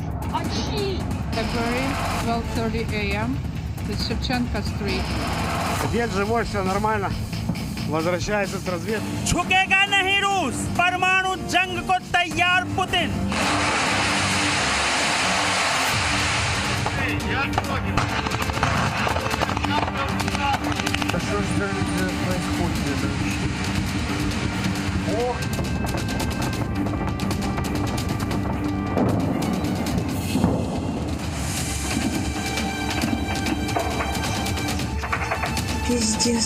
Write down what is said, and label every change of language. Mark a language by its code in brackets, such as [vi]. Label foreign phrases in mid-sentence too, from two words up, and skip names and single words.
[en] February 12:30 a.m. with Shevchenko Street. [ru] Дед живой, все нормально. Возвращается с разведки. [hi] झुकेगा नहीं रूस, परमाणु जंग को तैयार पुतिन। [ru] Что же происходит? Пиздец.